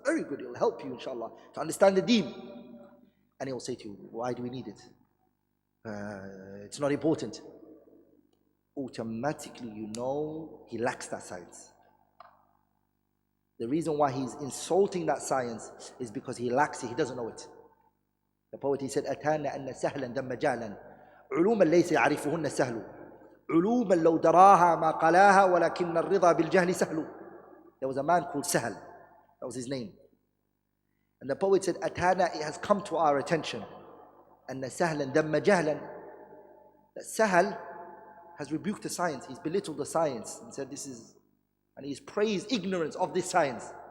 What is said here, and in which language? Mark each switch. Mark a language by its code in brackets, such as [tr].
[en] Very good. It will help you, inshallah, to understand the deen. And he will say to you, why do we need it? It's not important. Automatically, you know he lacks that science. The reason why he's insulting that science is because he lacks it, he doesn't know it. The poet, he said, [ar] أَتَانَا أَنَّ سَهْلًا دَمَّ جَهْلًا عُلُومًا لَيْسَ يَعْرِفُهُنَّ سَهْلُ عُلُومًا لَوْ دَرَاهَا مَا قَلَاهَا وَلَكِنَّ الرِّضَى بِالْجَهْلِ سَهْلُ. [en] There was a man called Sahal. That was his name. And the poet said, أَتَانَا, it has come to our attention, [ar] أَنَّ سَهْلًا دَمَّ جَهْلًا, [en] that Sahal has rebuked the science, he's belittled the science and said this is, and he's praised ignorance of this science.